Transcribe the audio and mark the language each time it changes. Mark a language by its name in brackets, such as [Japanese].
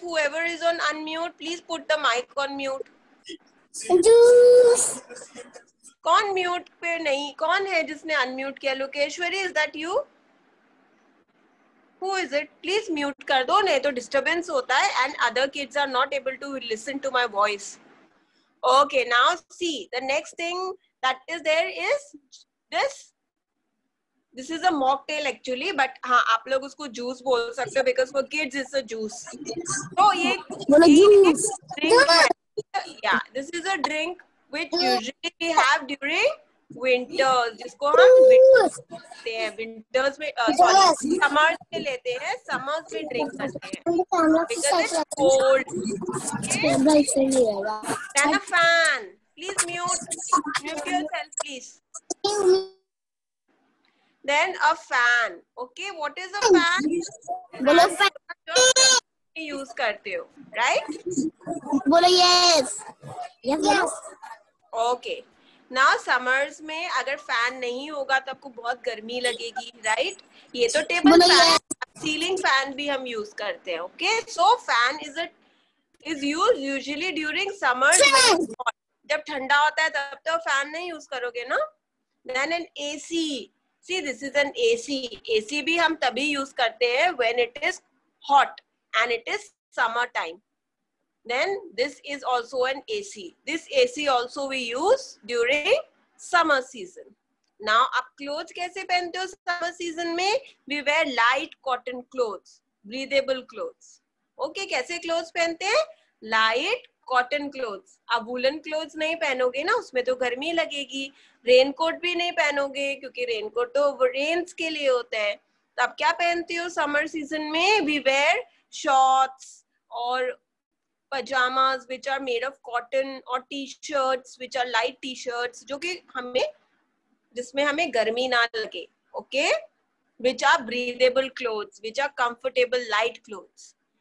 [English] Whoever is on unmute, please put the mic on mute. Juice. [Hindi] कौन mute पे नहीं? कौन है जिसने unmute किया? [English] Lokeshwari, is that you? Who is it? Please mute [Hindi] कर दो, नहीं तो disturbance होता है [English] and other kids are not able to listen to my voice. Okay, now see, the next thing that is there is this. This is a mocktail actually, but [Hindi] हाँ आप लोग उसको juice बोल सकते हो [English] because for kids it's a juice. [Hindi] तो ये drink है. [English] Yeah, this is a drink which usually we have during winters, [Hindi] जिसको हम winters लेते हैं. Winters में sorry, summers में लेते हैं. Summers में drink करते हैं [English] because it's cold. Okay? Then a fan. Please mute yourself, please. Then a fan. Okay, what is a fan? [Hindi] बोलो fan. यूज करते हो, right? [English] बोलो yes. Yes. Okay. [Hindi] Now summers में अगर fan नहीं होगा तो आपको बहुत गर्मी लगेगी, right? ये तो टेबल fan, सीलिंग fan भी हम यूज करते हैं. [English] Okay, so fan is used usually during summers. [Hindi] जब ठंडा होता है तब तो fan नहीं यूज करोगे ना? [English] Then an AC. See, this is an AC. [Hindi] AC भी हम तभी यूज करते हैं [English] when it is hot and it is summer time. Then this is also an AC. This AC also we use during summer season. [Hindi] Now आप clothes कैसे पहनते हो summer season में? [English] We wear light cotton clothes, breathable clothes. [Hindi] Okay, कैसे clothes पहनते हैं? [English] Light cotton clothes. [Hindi] आप woolen clothes नहीं पहनोगे ना, उसमें तो गर्मी लगेगी. Raincoat भी नहीं पहनोगे क्योंकि raincoat तो rains के लिए होता है. तो आप क्या पहनते हो summer season में? [English] We wear shorts or pajamas which are made of cotton or t-shirts which are light t-shirts [Hindi] जो कि जिसमें हमें गर्मी ना लगे. [English] Okay? Which are breathable clothes, which are comfortable light clothes.